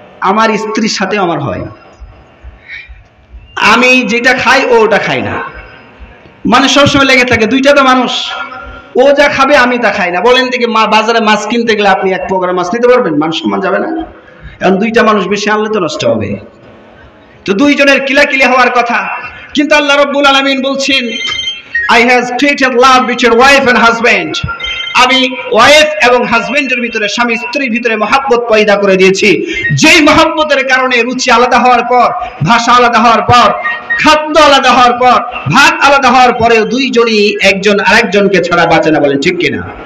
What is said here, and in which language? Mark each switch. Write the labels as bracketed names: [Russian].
[Bangla] আমার স্ত্রীর সাথে আমার হয়, আমি যেটা খাই ও ওটা খাই না, মানে সবসময় লেগে থাকে। দুইটা তো মানুষ, ও যা খাবে আমি তা খাই না। বলেন দেখি, বাজারে মাছ কিনতে গেলে আপনি 1 প্রকার মাছ নিতে পারবেন? মান সম্মান যাবে না? এখন দুইটা মানুষ বেশি আনলে তো নষ্ট হবে। তো দুইজনের কিলাকিলি হওয়ার কথা। কিন্তু আল্লাহ রাব্বুল আলামিন বলছেন, [English] I have created love between wife and husband. [Bangla] আমি ওয়াইফ এবং হাজবেন্ডের ভিতরে, স্বামী স্ত্রীর ভিতরে মহব্বত পয়দা করে দিয়েছি। যেই মহব্বতের কারণে রুচি আলাদা হওয়ার পর, ভাষা আলাদা হওয়ার পর, খাদ্য আলাদা হওয়ার পর, ভাত আলাদা হওয়ার পরেও দুইজনই একজন আরেকজনকে ছাড়া বাঁচে না। বলেন ঠিক কিনা?